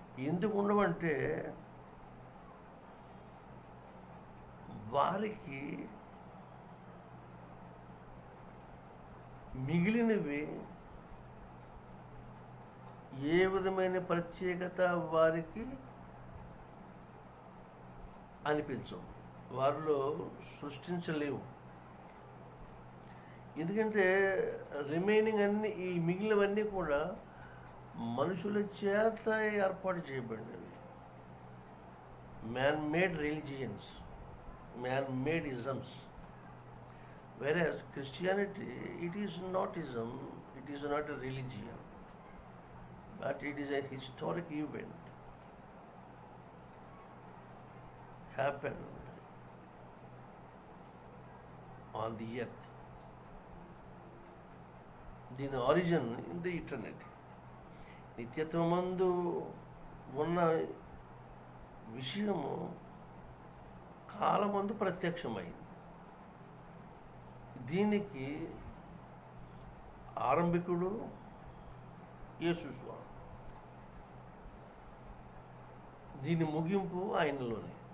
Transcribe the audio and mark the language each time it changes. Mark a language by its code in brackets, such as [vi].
[te] ఎందుకు ఉండవంటే, వారికి మిగిలినవి ఏ విధమైన ప్రత్యేకత వారికి అనిపించవు, వారిలో సృష్టించలేవు. ఎందుకంటే రిమైనింగ్ అన్ని, ఈ మిగిలినవన్నీ కూడా మనుషుల చేత ఏర్పాటు చేయబడినవి. [en] Man made religions, man made isms. Whereas Christianity, it is not ism, it is not a religion, but it is a historic event happened on the earth. The origin in the eternity. [te] నిత్యత్వమందు ఉన్న విషయము కాలమందు ప్రత్యక్షమైంది. దీనికి ఆరంభికుడు యేసు స్వామి, దీని ముగింపు ఆయనలోనే.